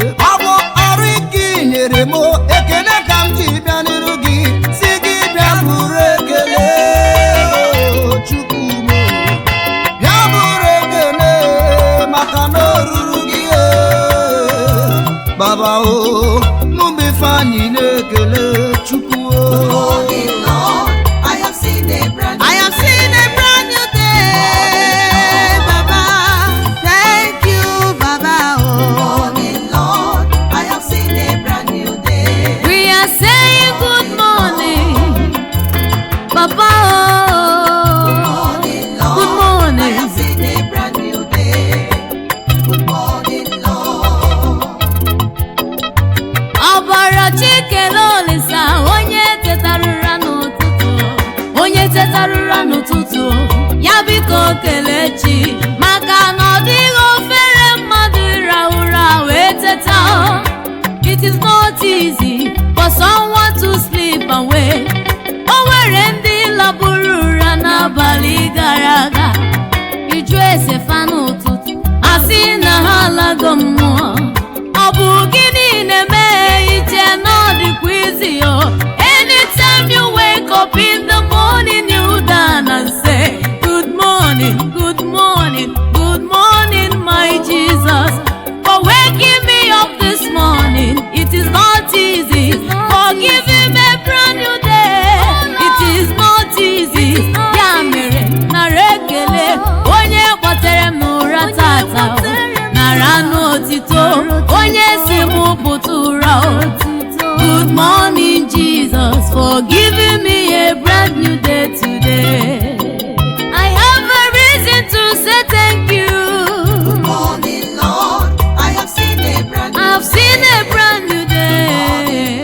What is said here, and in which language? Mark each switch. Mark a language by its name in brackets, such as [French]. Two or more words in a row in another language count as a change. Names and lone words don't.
[Igbo] Ọ bụ ọrụ ike i nyere m, ekele ka m ji bịa n'iru gị, si gị bịa bụrụ ekele. Chukwu m, bịa bụrụ ekele, maka na o ruru gị, eh. Baba o, mụ bụ Ifeanyị na-ekele Chukwu o. [English] Good morning, Lord. I have seen a brand new I have seen a brand new day, Baba. Thank you, Baba. Good Oh. morning, Lord. I have seen a brand new day. We are saying good morning, Baba. Good Oh. morning, Lord. Good morning. I have seen a brand new day. Good morning, Lord. [Igbo] Ọbara Chikele Olisa, onye tetara ụra n'ụtụtụ, onye tetara ụra n'ụtụtụ, ya biko kelee Chi, maka na ọ dịghị ofere mmadụ ịra ụra wee teta. [English] It is not easy for someone to sleep away. [Igbo] O nwere ndị laburu ụra n'abalị gara aga. Iju ese fa n'ụtụtụ, a sị na ha alago mmụọ. Ọ bụ gịnị na-eme iche na ọ dịkwa izi o? [English] Anytime you wake up in the morning, you down and say, "Good morning, good morning, good morning, my Jesus, for waking me up this morning." It is not easy for giving me a brand new day. It is not easy. [Igbo] Ya mere, nara ekele, onye kpọtere m n'ụra tata. Nara n'otito, onye si mụ pụta ụra o. [English] Good morning, Jesus, for giving me a brand new day today. I have a reason to say thank you. Good morning, Lord. I have seen a brand new I've seen a brand new day.